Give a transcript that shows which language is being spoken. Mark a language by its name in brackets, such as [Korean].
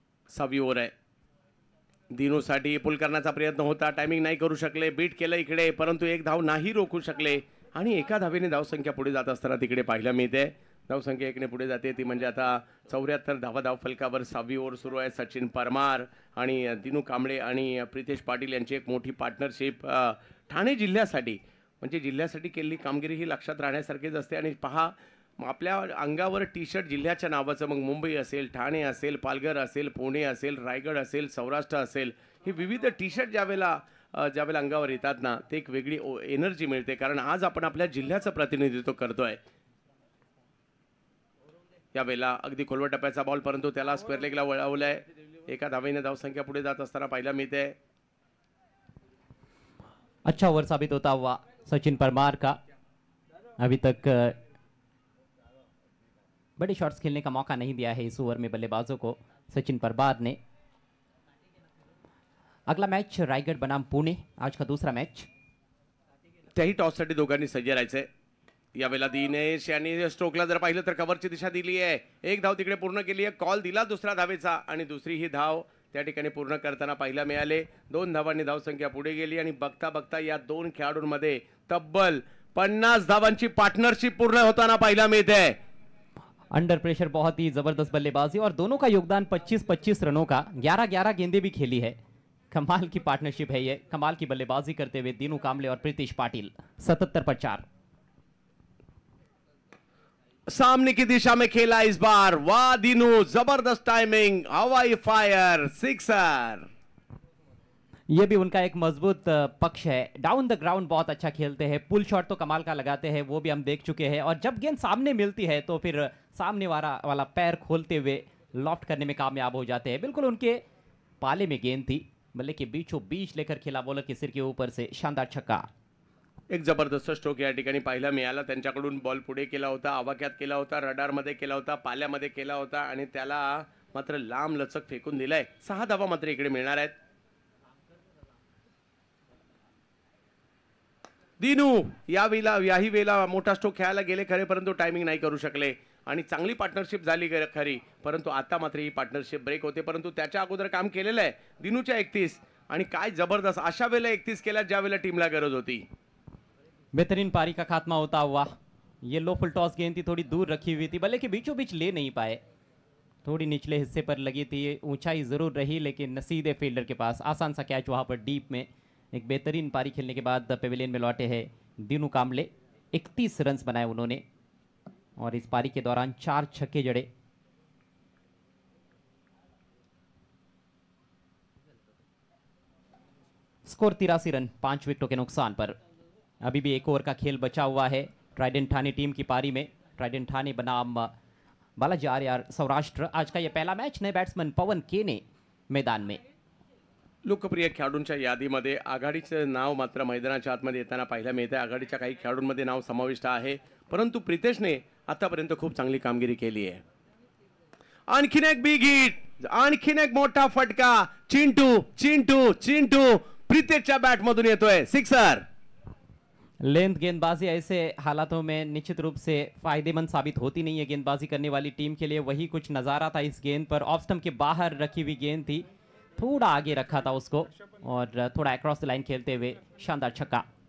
[Marathi] 6वी over आहे. दिनूसाठी पुल करण्याचा प्रयत्न होता, टायमिंग नाही करू शकले, बीट केलं इकडे, परंतु एक धाव नाही रोखू शकले आणि एका धावेने धावसंख्या पुढे जात असताना तिकडे पाहायला मिळते. धावसंख्या एकने पुढे जाते, ती म्हणजे आता 74 धावा धावफलकावर 6वी ओव्हर सुरू आहे. सचिन परमार आणि दिनू कांबळे आणि प्रितेश पाटील यांची एक मोठी पार्टनरशिप ठाणे जिल्ह्यासाठी, म्हणजे जिल्ह्यासाठी केलेली कामगिरी ही लक्षात राहण्यासारखीच असते. आणि पहा, आपल्या अंगावर टी शर्ट जिल्ह्याच्या नावाचं, मग मुंबई असेल, ठाणे असेल, पालघर असेल, पुणे असेल, रायगड असेल, सौराष्ट्र असेल, हे विविध टी शर्ट ज्यावेळेला अंगावर येतात ना, ते एक वेगळी एनर्जी मिळते, कारण आज आपण आपल्या जिल्ह्याचं प्रतिनिधित्व करतोय. यावेळेला अगदी खोलवर टप्प्याचा बॉल, परंतु त्याला स्क्वेअर लेगला वळवलंय. एका धावेने धावसंख्या पुढे जात असताना पाहायला मिळते. [Hindi] अच्छा ओवर साबित होता हुआ सचिन परमार का. अभी तक बड़े शॉट्स खेलने का मौका नहीं दिया है इस ओवर में बल्लेबाजों को सचिन परमार ने. अगला मैच रायगड बनाम पुणे, आज का दूसरा मैच. [Marathi] त्याही टॉससाठी दोघांनी सज्ज राहायचंय. यावेळेला दिनेश यांनी स्ट्रोकला जर पाहिलं तर कव्हरची दिशा दिली आहे. एक धाव तिकडे पूर्ण केली आहे, कॉल दिला दुसऱ्या धावेचा आणि दुसरी ही धाव त्या ठिकाणी पूर्ण करताना पाहायला मिळाले. 2 धावांनी धावसंख्या पुढे गेली आणि बघता बघता या दोन खेळाडूंमध्ये तब्बल 50 धावांची पार्टनरशिप पूर्ण होताना पाहायला मिळते. [Hindi] अंडर प्रेशर बहुत ही जबरदस्त बल्लेबाजी और दोनों का योगदान 25-25 रनों का. 11-11 गेंदें भी खेली है. कमाल की पार्टनरशिप है ये. कमाल की बल्लेबाजी करते हुए दिनू कांबळे और प्रीतिश पाटिल. 77 पर 4. सामने की दिशा में खेला इस बार. वाह दिनू, जबरदस्त टाइमिंग, हवाई फायर, सिक्सर. ये भी उनका एक मजबूत पक्ष है. डाउन द ग्राउंड बहुत अच्छा खेलते हैं. पुल शॉट तो कमाल का लगाते हैं, वो भी हम देख चुके हैं. और जब गेंद सामने मिलती है तो फिर सामने वाला पैर खोलते हुए लॉफ्ट करने में कामयाब हो जाते हैं. बिल्कुल उनके पाले में गेंद थी, बल्ले के बीचों बीच लेकर खेला बॉलर के सिर के ऊपर से. शानदार छक्का. [Marathi] एक जबरदस्त स्ट्रोक या ठिकाणी पाहायला मिळाला. त्यांच्याकडून बॉल पुढे केला होता, आवाक्यात केला होता, रडारमध्ये केला होता, पाल्यामध्ये केला होता आणि त्याला मात्र लांब लचक फेकून दिलाय. 6 धावा मात्र इकडे मिळणार आहेत. दिनू याही वेळेला मोठा स्ट्रोक खेळायला गेले खरे, परंतु टायमिंग नाही करू शकले आणि चांगली पार्टनरशिप झाली खरी, परंतु आता मात्र ही पार्टनरशिप ब्रेक होते. परंतु त्याच्या अगोदर काम केलेलं आहे दिनूच्या 31 आणि काय जबरदस्त अशा वेळेला 31 केल्या ज्या वेळेला टीमला गरज होती. [Hindi] बेहतरीन पारी का खात्मा होता हुआ. ये लो फुल टॉस गेंद थी, थोड़ी दूर रखी हुई थी, बल्ले के बीचों बीच ले नहीं पाए. थोड़ी निचले हिस्से पर लगी थी, ऊंचाई जरूर रही लेकिन सीधे फील्डर के पास. आसान सा कैच वहां पर डीप में. एक बेहतरीन पारी खेलने के बाद पेविलियन में लौटे हैं दिनू कांबळे. 31 रन बनाए उन्होंने और इस पारी के दौरान 4 छक्के जड़े. स्कोर 83 रन 5 विकेटों के नुकसान पर. अभी भी एक ओवर का खेल बचा हुआ है ट्राइडेंट ठाणे टीम की पारी में. ट्राइडेंट ठाणे बनाम बालाजी आर्यार सौराष्ट्र. आज का यह पहला मैच. नए बैट्समैन पवन केने मैदान में. [Marathi] लोकप्रिय खेळाडूंच्या यादीमध्ये आघाडीचं नाव मात्र मैदानाच्या आतमध्ये येताना पाहायला मिळते. आघाडीच्या काही खेळाडूंमध्ये नाव समाविष्ट आहे, परंतु प्रितेशने आतापर्यंत खूप चांगली कामगिरी केली आहे. आणखीन एक बिग हिट, आणखीन एक मोठा फटका. चिंटू चिंटू चिंटू प्रितेशच्या बॅटमधून येतोय, सिक्सर. [Hindi] लेंथ गेंदबाजी ऐसे हालातों में निश्चित रूप से फायदेमंद साबित होती नहीं है गेंदबाजी करने वाली टीम के लिए. वही कुछ नजारा था इस गेंद पर. ऑफ स्टंप के बाहर रखी हुई गेंद थी, थोड़ा आगे रखा था उसको और थोड़ा अक्रॉस द लाइन खेलते हुए शानदार छक्का.